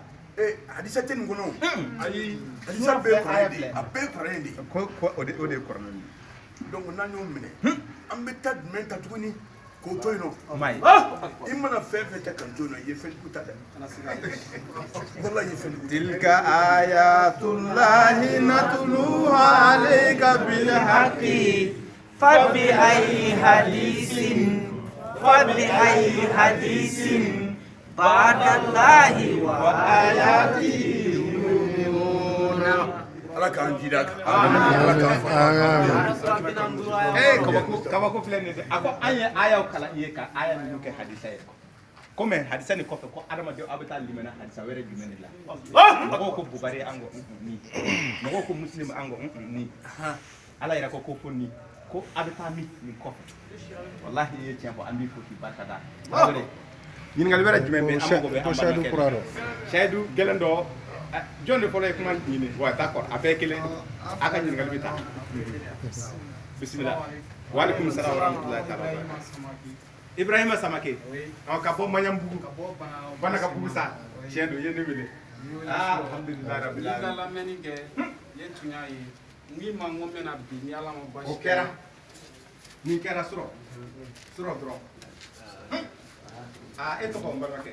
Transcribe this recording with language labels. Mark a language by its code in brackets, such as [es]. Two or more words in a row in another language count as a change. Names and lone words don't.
[bm] hadisa tɛ nin kɔnɔ ayi hadisa bɛɛ ye kuranɛ de ye a bɛɛ ye kuranɛ de ye o de ye kuranɛ de donc n'an y'o minɛ an bɛ taa jumɛn ta tuguni k'o to yen nɔ ma ye i mana fɛn fɛn ta kan to yen nɔ i ye fɛnjugu ta dɛ wala i ye fɛnjugu ta [ar] تلك آيات الله نتلوها عليك بالحق فبأي حديث بعد الله وآياته يؤمنون [bm] ala k'an jira kan ala k'an fara kabako filɛ nin ye dɛ a ko an ye ayaw kalan i ye ka aya ninnu kɛ hadisa ye comme hadisa ni kɔfɛ ko adamaden aw bɛ taa limana hadisa wɛrɛ jumɛn de la mɔgɔw ko bukari an ko ni mɔgɔw ko muslim an ko ni ala yɛrɛ ko fo ni ko a bɛ taa min nin kɔfɛ wallahi i ye tiɲɛ fɔ an b'i fo k'i barika da ɲininkali wɛrɛ jumɛn bɛ an mago bɛ an balimakɛ sayidu gɛlɛn dɔ jɔn de fɔlɔ ye kuma ɲini wa d'accord a bɛɛ kelen a ka ɲininkali bɛ taa bisimila [ar] وعليكم السلام ورحمة الله تعالى [bm] Ibrahima Samake ka bɔ Maɲanbugu Banakabugu sa tiɲɛ don i ye ne wele [ar] الحمد لله رب العالمين [bm] lamɛnni kɛ ye tun y'a ye n'i ma n ko n bɛna bi ni ala ma basi o kɛra nin kɛra sɔrɔ dɔrɔn e tɔgɔ n balimakɛ